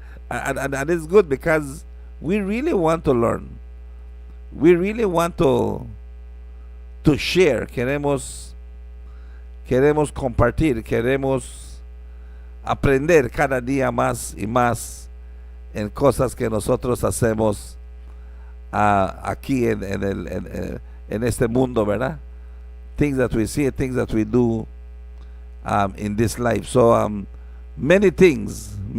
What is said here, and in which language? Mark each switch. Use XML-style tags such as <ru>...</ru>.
<en>And it's good because we really want to learn. We really want to share.</en> <es>Queremos compartir, queremos aprender cada día más y más en cosas que nosotros hacemos aquí en este mundo, ¿verdad?</es> <en>Things that we see, things that we do in this life. So many things</en>